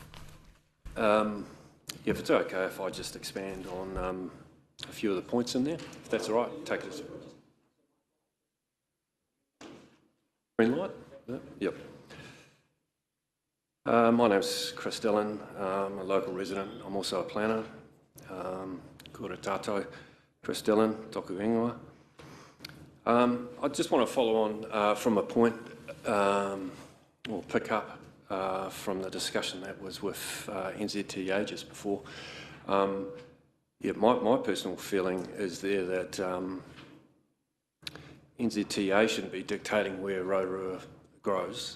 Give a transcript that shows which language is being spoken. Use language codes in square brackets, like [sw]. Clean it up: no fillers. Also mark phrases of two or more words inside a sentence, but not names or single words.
[en] If it's okay if I just expand on a few of the points in there, if that's all right, take it. Green light? Yep. My name's Chris Dillon. I'm a local resident. I'm also a planner. [mi] Kia ora tātou, Chris Dillon, toku ingoa. [en] I just want to follow on from a point, or pick up from the discussion that was with NZTA just before. My personal feeling is there that NZTA shouldn't be dictating where Rotorua grows.